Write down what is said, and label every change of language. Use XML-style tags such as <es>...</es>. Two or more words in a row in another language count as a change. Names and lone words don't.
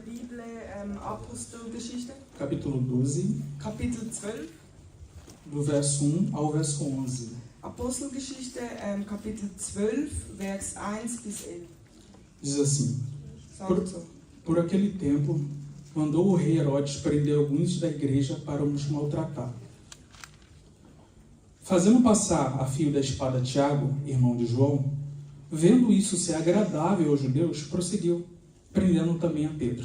<de>Bibel Apostelgeschichte,</de> <pt>capítulo 12,</pt> <de>Kapitel 12.</de> <pt>do verso 1 ao verso 11.</pt> <de>Apostelgeschichte, Kapitel 12, Vers 1 bis 11.</de> <pt>Diz assim:</pt> <de>Sagt so.</de> <pt>Por aquele tempo, mandou o rei Herodes prender alguns da igreja para os maltratar. Fazendo passar a fio da espada Tiago, irmão de João, vendo isso ser agradável aos judeus, prosseguiu, prendendo também a Pedro.</pt>